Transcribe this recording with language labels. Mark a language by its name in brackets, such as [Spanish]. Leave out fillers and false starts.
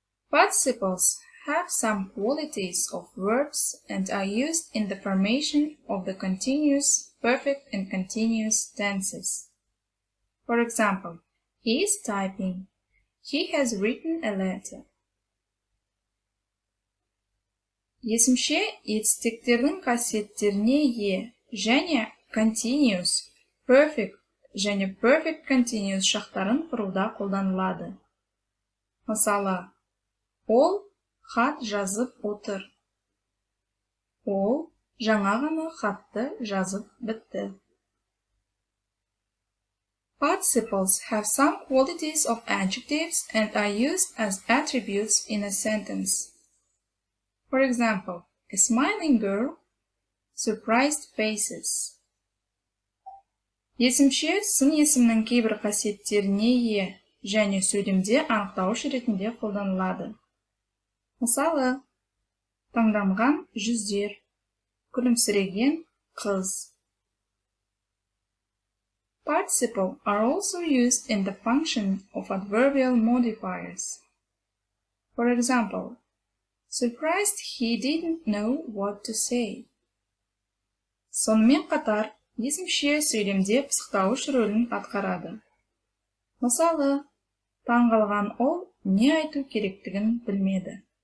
[English] Participles have some qualities of verbs and are used in the formation of the continuous, perfect and continuous tenses. For example, he is typing. He has written a letter. [Kazakh] Есімше етістіктердің қасиеттеріне ие және continuous, perfect және perfect continuous шақтарын құруда қолданылады. Мысалы, ол хат жазып отыр. Ол жаңа ғана хатты жазып бітті. [English] Participles have some qualities of adjectives and are used as attributes in a sentence. For example, a smiling girl surprised faces. [Kazakh] Есімше сын есімнің кейбір қасиеттеріне ие және сөйлемде анықтауыш ретінде қолданылады. Мысалы, таңданған жүздер, күлімсіреген қыз. [English] Participle are also used in the function of adverbial modifiers. For example, surprised he didn't know what to say. [Kazakh] Сонымен қатар, есімше сөйлемде пысықтауыш рөлін атқарады. Мысалы, таңғалған ол не айту керектігін білмеді.